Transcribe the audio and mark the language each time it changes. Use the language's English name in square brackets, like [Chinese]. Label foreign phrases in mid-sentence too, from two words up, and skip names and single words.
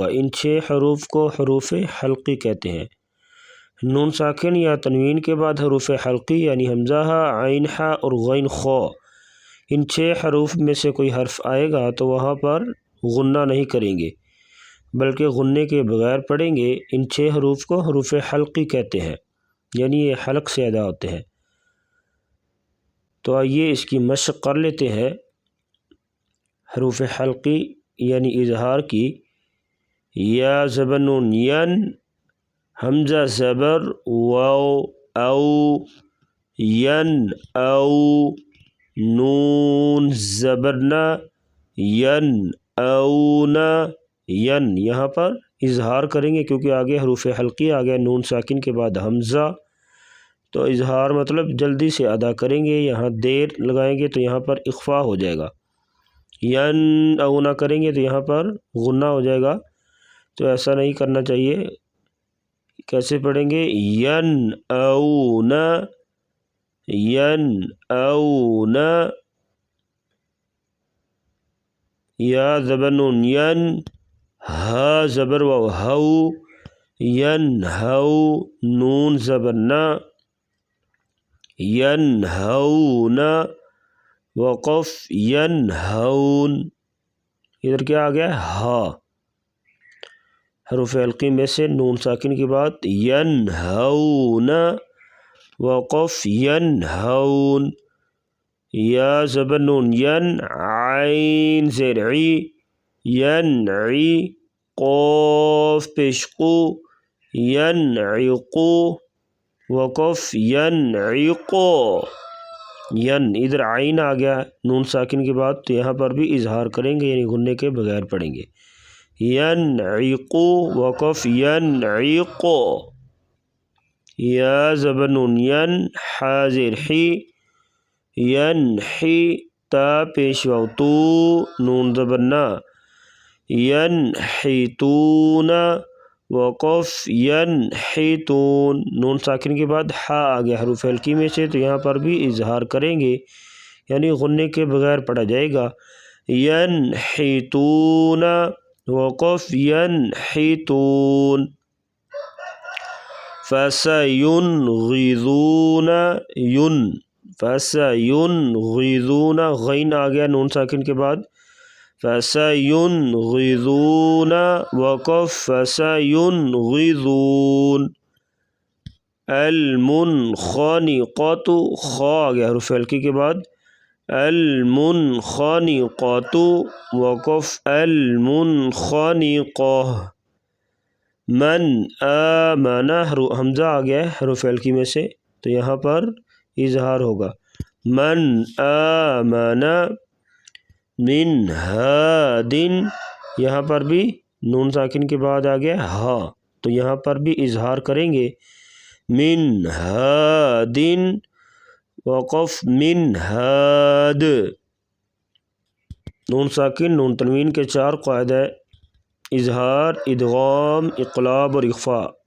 [Urdu] ان 6 حروف کو حروف حلقی کہتے ہیں۔ نون ساکن یا تنوین کے بعد حروف حلقی یعنی حمزہ عین ح اور غین خ، ان 6 حروف میں سے کوئی حرف آئے گا تو وہاں پر غنّہ نہیں کریں گے بلکہ غنّے کے بغیر پڑھیں گے۔ ان 6 حروف کو حروف حلقی کہتے ہیں، یعنی یہ حلق سے ادا ہوتے ہیں۔ تو آئیے اس کی مشق کر لیتے ہیں۔ حروف حلقی یعنی اظہار کی: یا زبر نون ین، حمزہ زبر واو او، ین او، نون زبر نا، ین اونا، ین۔ یہاں پر اظہار کریں گے کیونکہ آگے حروف حلقی آ گیا، نون ساکن کے بعد حمزہ، تو اظہار مطلب جلدی سے ادا کریں گے۔ یہاں دیر لگائیں گے تو یہاں پر اخفاء ہو جائے گا۔ ین اونا کریں گے تو یہاں پر غنّہ ہو جائے گا، تو ایسا نہیں کرنا چاہیے۔ کیسے پڑھیں گے؟ ین اونا، ین اونا۔ یا زبر نون ین، ہا زبر واو ہو، ین ہو، نون زبر نا، ین ہونا، وقف ین ہون۔ ادھر کیا آ گیا؟ ہا۔ حروف حلقی میں سے نون ساکن کے بعد ین ہونا، وقف ین ہون۔ یا زبر نون ین، عین زیر عی، ین عی، قاف پیش قو، ین عیقو، وقف ین عیقو، ین۔ ادھر عین آ گیا نون ساکن کے بعد تو یہاں پر بھی اظہار کریں گے، یعنی غنّے کے بغیر پڑھیں گے۔ ین عیقو، وقف ین عیقو۔ یا زبر نون ین، ح زیر حی، ین حی، تا پیش واو تو، نون زبر نا، ین حیتونا، وقف ین حیتون۔ نون ساکن کے بعد ح آ گیا حروف حلقی میں سے تو یہاں پر بھی اظہار کریں گے، یعنی غنّے کے بغیر پڑھا جائے گا۔ ین حیتونا، وقف ین حیتون۔ فسینغضون، ین، فسینغضون، غین آ گیا نون ساکن کے بعد، فسینغضون، وقف فسینغضون۔ المنخنقۃ، خ آ گیا حروف حلقی کے بعد، المنخنقۃ، وقف المنخنقۃ۔ [Arabic] من آمن، [Urdu] حمزہ آ گیا ہے حروف حلقی میں سے تو یہاں پر اظہار ہوگا۔ [Arabic] من آمن، من ہاد، [Urdu] یہاں پر بھی نون ساکن کے بعد آ گیا ہا تو یہاں پر بھی اظہار کریں گے۔ [Arabic] من ہاد، وقف من ہاد۔ [Urdu] نون ساکن نون تنوین کے 4 قواعد ہیں: اظہار، ادغام، اقلاب اور اخفاء۔